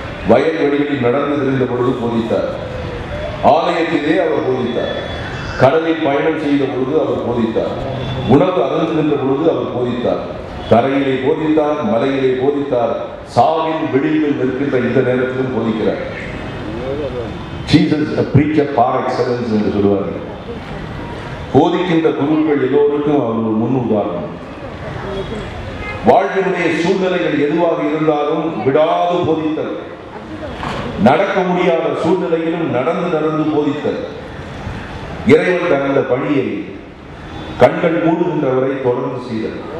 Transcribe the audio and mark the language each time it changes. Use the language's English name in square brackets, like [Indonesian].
[Tamil] வயல்வெளிகளில் நடந்து திரிந்த பொழுது போதித்தார், ஆலயத்திலே அவர் போதித்தார், கடலில் பயணம் செய்த பொழுது அவர் போதித்தார், உணவு அருந்துகின்ற பொழுது அவர் போதித்தார், தரையிலே போதித்தார், மலையிலே போதித்தார், சாவின் விளிம்பில் நிற்கின்ற இந்த நேரத்திலும் போதிக்கிறார். [English] Jesus a preacher par excellence [Tamil] என்று சொல்வார்கள். போதிக்கின்ற குருக்கள் எல்லோருக்கும் அவர் ஒரு முன் உதாரணம். வாழ்வினுடைய சூழ்நிலைகள் எதுவாக இருந்தாலும் விடாது போதித்தல், நடக்க முடியாத சூழ்நிலையிலும் நடந்து போதித்தல், இறைவன் தந்த பணியை கண்கள் மூடுகின்றவரை தொடர்ந்து செய்தல்.